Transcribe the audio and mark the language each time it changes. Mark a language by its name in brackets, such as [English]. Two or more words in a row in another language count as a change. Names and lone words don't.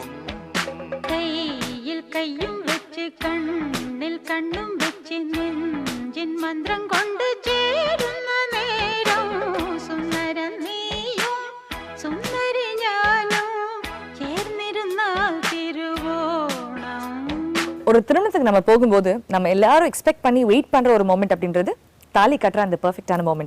[Malayalam] കയ്യിൽ കയ്യും വെച്ച് കണ്ണിൽ കണ്ണും വെച്ച് നെഞ്ചിൻ മന്ത്രം കൊണ്ട് ചേരുന്ന നേരം സുന്ദരൻ നീയും സുന്ദരി ഞാനും ചേർന്നിരുന്നാൽ തിരുവോണം. [Tamil] ஒரு திருமணத்துக்கு நம்ம போகும்போது நம்ம எல்லாரும் எக்ஸ்பெக்ட் பண்ணி வெயிட் பண்ற ஒரு மொமெண்ட் அப்படின்றது தாலி கட்டுற அந்த பெர்ஃபெக்ட்டான மொமெண்ட்.